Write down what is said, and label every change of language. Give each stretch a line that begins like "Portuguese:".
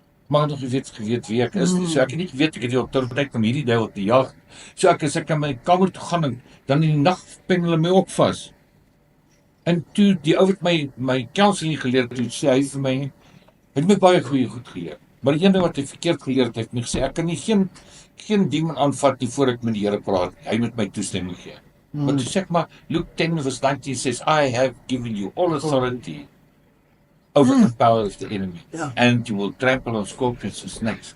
Afrikaans: Maar nog geweet wie ek is. So ek het nie geweet ek het die autoriteit om hierdie duiwel te jag. So as ek in my kamer toe gaan, dan in die nag pen hulle my ook vas. En toe die ou wat my counseling geleer het, toe sê hy vir my, het my baie goeie goed geleer. Maar die een ding wat hy verkeerd geleer het, my gesê, ek kan nie geen demon aanvat nie voor ek met die Here praat. Hy moet my toestemming gee. Maar toe sê ek maar,
English: Luke 10:19 says, I have given you all authority over the power of the enemy. And you will trample on scorpions and snakes.